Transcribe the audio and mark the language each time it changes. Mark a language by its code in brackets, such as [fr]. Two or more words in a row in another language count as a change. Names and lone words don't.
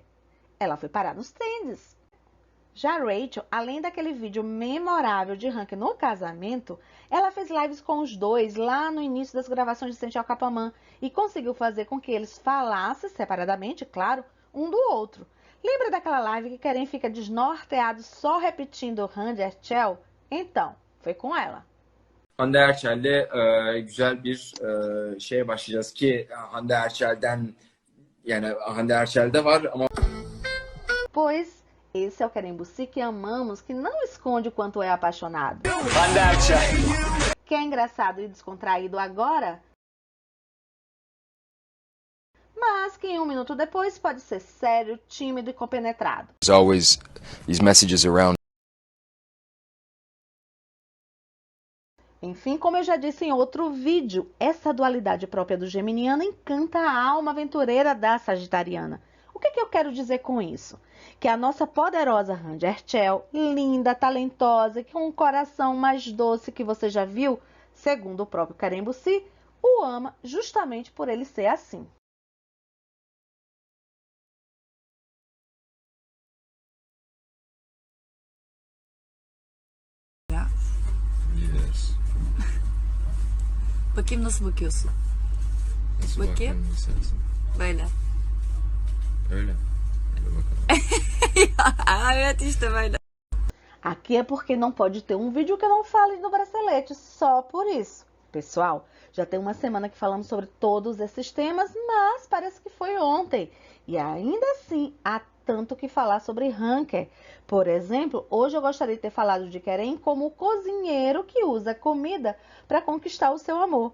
[pt] Ela foi parar nos trends. Já Rachel, além daquele vídeo memorável de Hanker no casamento, ela fez lives com os dois lá no início das gravações de Sentir Capamã e conseguiu fazer com que eles falassem separadamente, claro, um do outro. Lembra daquela live que Kerem fica desnorteado só repetindo Hande Erçel? Então, foi com ela. [tr] Hande Erçel'de güzel bir şeye başlayacağız ki Hande Erçel'den yani Hande Erçel'de var ama [pt] Pois esse é o Kerem Bürsin que amamos, que não esconde o quanto é apaixonado. Hande Erçel. Que é engraçado e descontraído agora, mas que um minuto depois pode ser sério, tímido e compenetrado. [en] There's always these messages around. [pt] Enfim, como eu já disse em outro vídeo, essa dualidade própria do geminiano encanta a alma aventureira da sagitariana. O que eu quero dizer com isso? Que a nossa poderosa Hande Erçel, linda, talentosa e com um coração mais doce que você já viu, segundo o próprio Kerem Bürsin, o ama justamente por ele ser assim. [tr] Yes. Bakayım nasıl bakıyorsun? Nasıl Bakayım. bakmamı istersin? Böyle. Öyle. Öyle bakalım. Evet işte böyle. [pt] Aqui é porque não pode ter um vídeo que eu não fale do bracelete, só por isso. Pessoal, já tem uma semana que falamos sobre todos esses temas, mas parece que foi ontem. E ainda assim, há tanto que falar sobre Hanker. Por exemplo, hoje eu gostaria de ter falado de Kerem como o cozinheiro que usa comida para conquistar o seu amor.